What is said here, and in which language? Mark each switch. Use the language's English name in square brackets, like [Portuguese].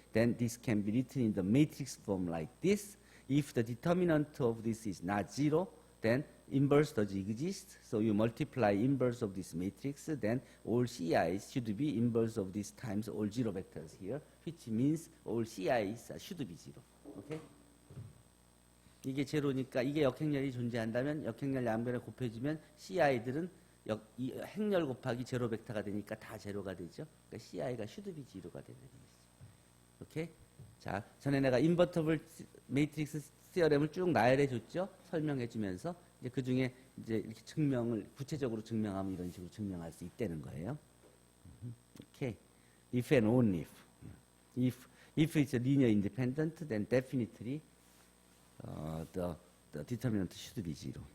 [English] Then this can be written in the matrix form like this. If the determinant of this is not 0, then inverse does exist. So you multiply inverse of this matrix, then all Ci's should be inverse of this times all 0 vectors here, which means all Ci's should be 0. Okay? [Korean] 이게 제로니까 이게 역행렬이 존재한다면 역행렬 양변에 곱해지면 CI들은 행렬 곱하기 제로 벡터가 되니까 다 제로가 되죠. 그러니까 CI가 [English] should be zero [Korean] 가 되는 거죠. 오케이? 자, 전에 내가 인버터블 매트릭스 시어렘을 쭉 나열해 줬죠. 설명해 주면서 이제 그 중에 이제 이렇게 증명을 구체적으로 증명하면 이런 식으로 증명할 수 있다는 거예요. [English] 오케이. If and only if. If it's a linear independent, then definitely the determinant should be 0.